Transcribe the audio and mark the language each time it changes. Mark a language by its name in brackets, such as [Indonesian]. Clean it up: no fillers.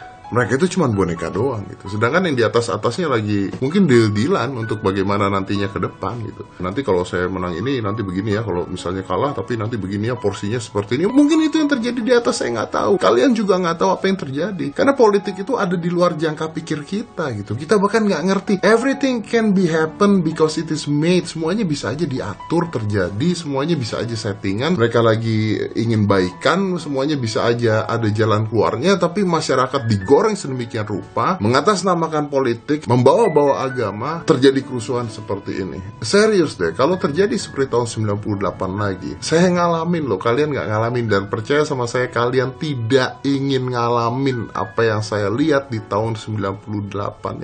[Indonesian] Mereka itu cuma boneka doang gitu. Sedangkan yang di atasnya lagi mungkin deal-dealan untuk bagaimana nantinya ke depan gitu. Nanti kalau saya menang ini nanti begini ya, kalau misalnya kalah tapi nanti begini ya, porsinya seperti ini. Mungkin itu yang terjadi di atas, saya nggak tahu. Kalian juga nggak tahu apa yang terjadi. Karena politik itu ada di luar jangka pikir kita gitu. Kita bahkan nggak ngerti. [English] Everything can be happen because it is made. [Indonesian] Semuanya bisa aja diatur terjadi. Semuanya bisa aja settingan. Mereka lagi ingin baikan. Semuanya bisa aja ada jalan keluarnya. Tapi masyarakat digoreng sedemikian rupa, mengatasnamakan politik, membawa-bawa agama, terjadi kerusuhan seperti ini. Serius deh, kalau terjadi seperti tahun 98 lagi, saya ngalamin loh, kalian nggak ngalamin, dan percaya sama saya, kalian tidak ingin ngalamin apa yang saya lihat di tahun 98.